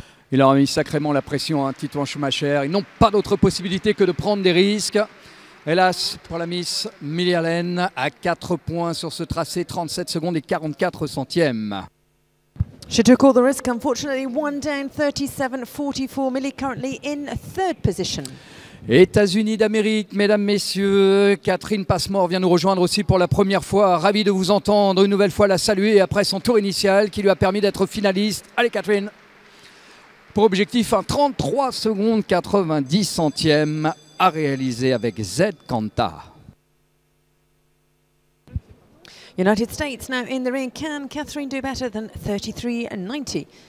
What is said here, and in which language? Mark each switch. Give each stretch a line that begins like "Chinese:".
French: Il a remis sacrément la pression à Titouan Schumacher. Ils n'ont pas d'autre possibilité que de prendre des risques. Hélas, pour la Miss Millie Allen, à 4 points sur ce tracé, 37 secondes et 44 centièmes.
English: She took all the risk, unfortunately. One down, 37.44. Millie currently in third position.
French: États-Unis d'Amérique, mesdames, messieurs, Catherine Passmore vient nous rejoindre aussi pour la première fois. Ravi de vous entendre, une nouvelle fois la saluer après son tour initial qui lui a permis d'être finaliste. Allez Catherine! Pour objectif, un 33 secondes 90 centièmes à réaliser avec Z Kanta.
English: United States now in the ring. Can Catherine do better than 33.90?